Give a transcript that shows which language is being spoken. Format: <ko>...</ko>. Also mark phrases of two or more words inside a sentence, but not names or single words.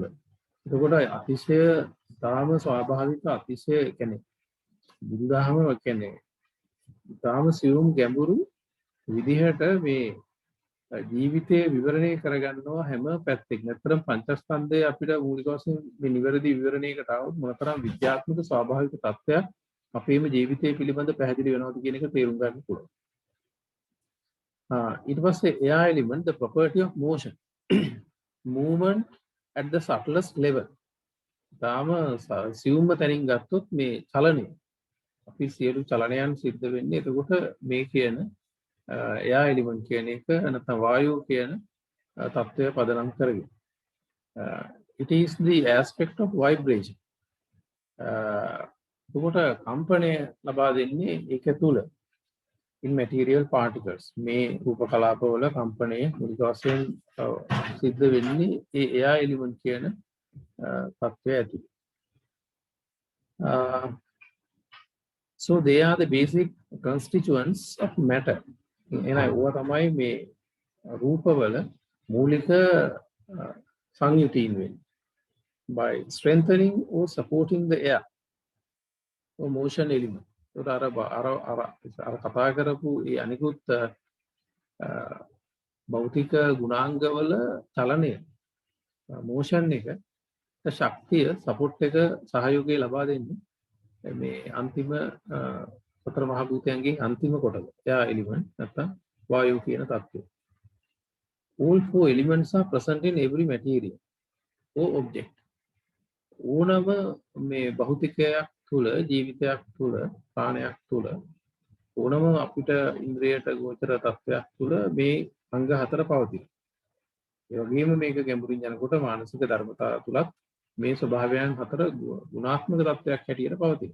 <si>එතකොට අතිශය තාම ස්වාභාවික අතිශය කියන්නේ බුදුදහම කියන්නේ තාම සියුම් ගැඹුරු විදිහට මේ ජීවිතයේ විවරණය කරගන්නවා හැම පැත්තකින්. නැත්නම් පංචස්කන්ධය අපිට මූලික වශයෙන් මේ නිවැරදි විවරණයකට આવොත් මොනතරම් විද්‍යාත්මක ස්වාභාවික තත්ත්වයක් අපේම ජීවිතය පිළිබඳ පැහැදිලි වෙනවද කියන එක තේරුම් ගන්න පුළුවන්. ඊට පස්සේ</si> <en>air element, the property of motion. Movement at the subtlest level.</en> <si>තාම සියුම්ම තැනින් ගත්තොත් මේ චලනය අපි සියලු චලනයන් සිද්ධ වෙන්නේ එතකොට මේ කියන</si> <en>air element</en> <si>කියන එක නැත්නම් වායුව කියන තත්ත්වය පදනම් කරගෙන.</si> <en>It is the aspect of vibration.</en> <si>එතකොට කම්පනය ලබා දෙන්නේ ඒක තුල</si> <en>in material particles.</en> <si>මේ රූප කලාපවල කම්පනය මූලික වශයෙන් සිද්ධ වෙන්නේ ඒ</si> <en>air element</en> <si>කියන තත්ත්වය ඇතුළේ.</si> <en>So they are the basic constituents of matter.</en> <si>එහෙනම් ඒවා තමයි මේ රූපවල මූලික සංයුතීන් වෙන්නේ.</si> <en>By strengthening or supporting the air or motion element.</en> <si>ඒකට අර කතා කරපු ඒ අනිකුත් භෞතික ගුණාංගවල චලනය motion එක ශක්තිය සපෝට් එක සහයෝගය ලබා දෙන්නේ මේ අන්තිම සතර මහා භූතයන්ගේ අන්තිම කොටස.</si> <en>air element</en> <si>නැත්නම් වායුව කියන තත්ත්වය.</si> <en>All four elements are present in every material or object.</en> <si>ඕනම මේ භෞතිකයක් තුල ජීවිතයක් තුල ප්‍රාණයක් තුල ඕනම අපිට ඉන්ද්‍රියට ගෝචර තත්ත්වයක් තුල මේ අංග හතර පවතින. ඒ වගේම මේක ගැඹුරින් යනකොට මානසික ධර්මතා තුලත් මේ ස්වභාවයන් හතර ගුණාත්මක තත්ත්වයක් හැටියට පවතින.</si>